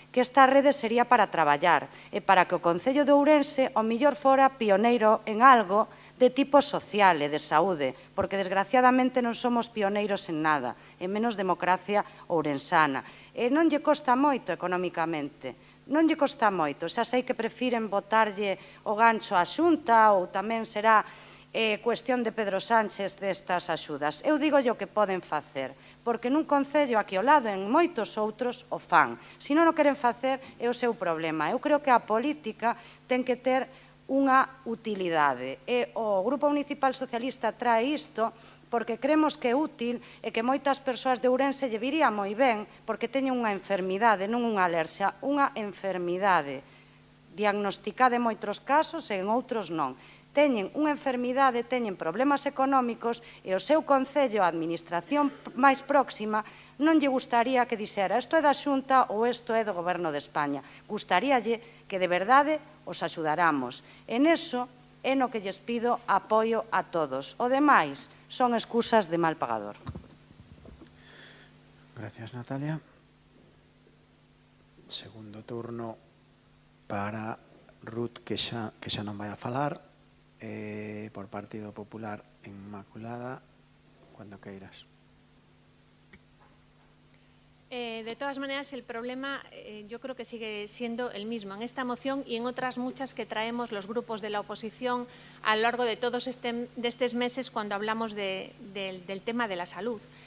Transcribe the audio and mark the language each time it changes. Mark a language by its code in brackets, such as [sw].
[gl] Que esta rede sería para traballar e para que o Concello de Ourense o millor fora pioneiro en algo de tipo social e de saúde, porque desgraciadamente non somos pioneiros en nada, en menos democracia ourensana. E non lle costa moito económicamente, non lle costa moito, xa sei que prefiren botarlle o gancho á Xunta ou tamén será cuestión de Pedro Sánchez destas axudas. Eu digo o que poden facer, porque nun concello aquí ao lado, en moitos outros, o fan. Se non o queren facer, é o seu problema. Eu creo que a política ten que ter unha utilidade. E o Grupo Municipal Socialista trae isto porque creemos que é útil e que moitas persoas de Ourense lle viría moi ben porque teñen unha enfermidade, non unha alerxia, unha enfermidade diagnosticada en moitos casos e en outros non. Teñen unha enfermidade, teñen problemas económicos e o seu concello, a administración máis próxima, non lle gustaría que dixera isto é da Xunta ou isto é do Goberno de España. Gustaríalle que de verdade os axudáramos. En eso é no que lles pido apoio a todos. O demais son excusas de mal pagador. Gracias, Natalia. Segundo turno para Ruth, que xa non vai a falar. Por Partido Popular, Inmaculada, cuando queiras. [es] De todas maneras, el problema yo creo que sigue siendo el mismo en esta moción y en otras muchas que traemos los grupos de la oposición a lo largo de todos estos meses cuando hablamos del tema de la salud.